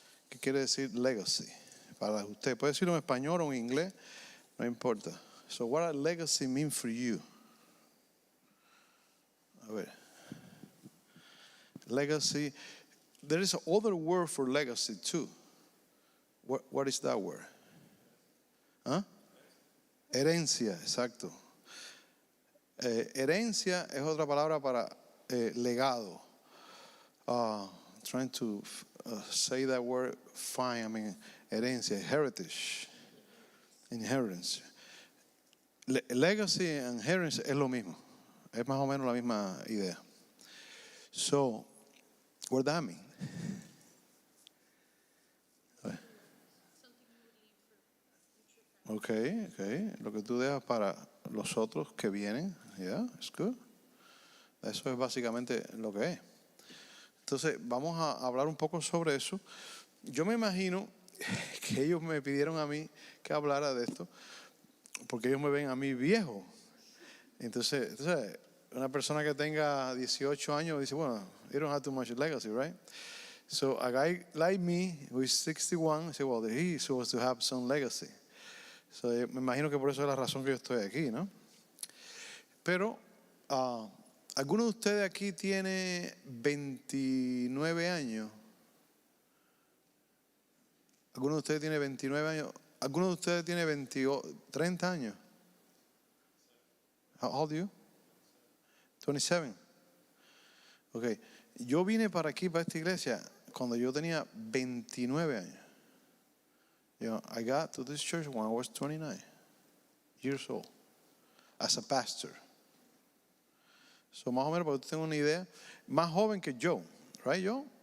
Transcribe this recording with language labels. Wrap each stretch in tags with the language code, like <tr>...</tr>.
<es>¿Qué quiere decir legacy? Para usted, puede decirlo en español o en inglés, no importa.</es> <en>So what does legacy mean for you?</en> <es>A ver.</es> <en>Legacy, there is another word for legacy too. What is that word? ¿Ah?</en> <es>Herencia, exacto. Herencia es otra palabra para legado.</es> <en>Trying to say that word fine. I mean, herencia, heritage, inheritance. Legacy and inheritance</en> <es>es lo mismo. Es más o menos la misma idea.</es> <en>So, what does that mean?</en> <es>Okay. Lo que tú dejas para los otros que vienen.</es> <en>Yeah, it's good.</en> <es>Eso es básicamente lo que es. Entonces, vamos a hablar un poco sobre eso. Yo me imagino que ellos me pidieron a mí que hablara de esto, porque ellos me ven a mí viejo. Entonces, una persona que tenga 18 años dice, bueno,</es> <en>you don't have too much legacy, right? So a guy like me, who is 61, say, well, he is supposed to have some legacy.</en> <es>So, me imagino que por eso es la razón que yo estoy aquí, ¿no? Pero, ¿alguno de ustedes aquí tiene 29 años? ¿Alguno de ustedes tiene 29 años? ¿Alguno de ustedes tiene 30 años?</es> <en>How old are you? 27. Okay.</en> <es>Yo vine para aquí, para esta iglesia, cuando yo tenía 29 años.</es> <en>You know, I got to this church when I was 29 years old, as a pastor.</en> <es>So, más o menos, para que tú tengas una idea, más joven que yo, right, Joe?</es>